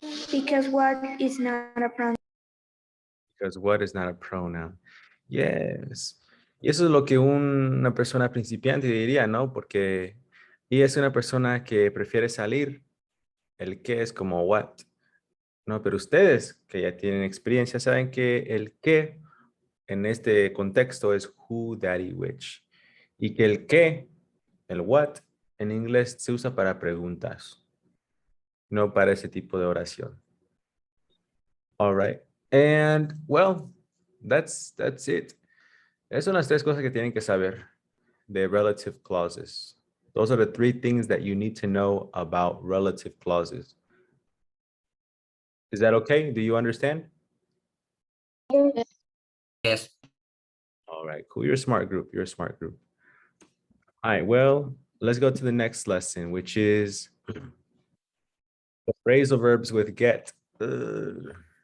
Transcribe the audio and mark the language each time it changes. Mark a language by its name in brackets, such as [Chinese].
[English] Because what is not a pronoun. Because what is not a pronoun? Yes. [Spanish] Y eso es lo que una persona principiante diría, ¿no? Porque ella es una persona que prefiere salir. El qué es como what. No, pero ustedes que ya tienen experiencia saben que el qué en este contexto es who, that y which. Y que el qué, el what, en inglés se usa para preguntas, no para ese tipo de oración. All right. [English] And well, that's it. [Spanish] Esas son las tres cosas que tienen que saber de relative clauses. [English] Those are the three things that you need to know about relative clauses. Is that okay? Do you understand? Yes. All right, cool. You're a smart group. You're a smart group. All right, well, let's go to the next lesson, which is the phrasal verbs with get. Ugh.